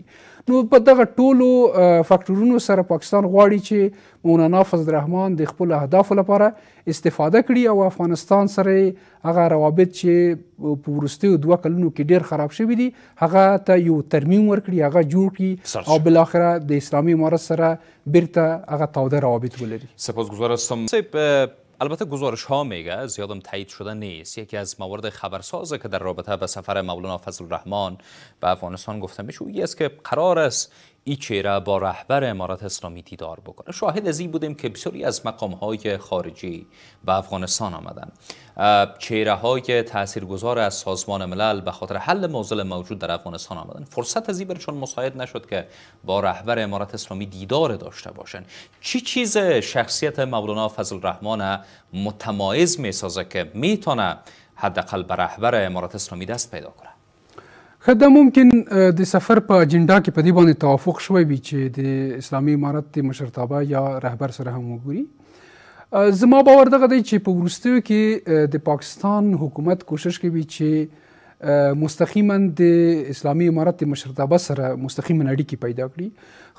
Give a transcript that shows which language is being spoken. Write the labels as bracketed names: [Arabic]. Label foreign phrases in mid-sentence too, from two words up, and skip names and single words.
[Pashto] نو په دغه ټولو فاکټورونو سره پاکستان غواړي چې مولانا فضل الرحمن د خپلو اهدافو لپاره استفاده کړي، او افغانستان سره هغه روابط چې په وروستیو 2 کلونو کې ډېر خراب شوي دي هغه ته یو ترمیم ورکړي، هغه جوړ کړي، او بالاخره د اسلامي امارت سره بیرته هغه تاوده روابط ولري. [Persian] سپاسگزار هستم. البته گزارش ها میگه، زیادم تایید شده نیست، یکی از موارد خبرسازه که در رابطه به سفر مولانا فضل الرحمن به افغانستان گفته میشه این است که قرار است این چهره با رهبر امارت اسلامی دیدار بکنه. شاهد از این بودیم که بسیاری از مقام های خارجی به افغانستان آمدن، چهره های تاثیرگذار از سازمان ملل به خاطر حل معضل موجود در افغانستان آمدن. فرصت از این برشان مساعد نشد که با رهبر امارت اسلامی دیدار داشته باشن. چی چیز شخصیت مولانا فضل الرحمن متمایز میسازه که میتونه حداقل به رهبر امارت اسلامی دست پیدا کنه؟ [Pashto] دا ممکن د سفر په اجنډا کې په دې باندې توافق شوی وي چې د اسلامي امارت د مشرتابه یا رهبر سره هم وګوري. زما باور دغه دی چې په وروستیو کې د پاکستان حکومت کوشش کوي چې مستقیما د اسلامي امارت د مشرتابه سره مستقیما اړیکې پیدا کړي.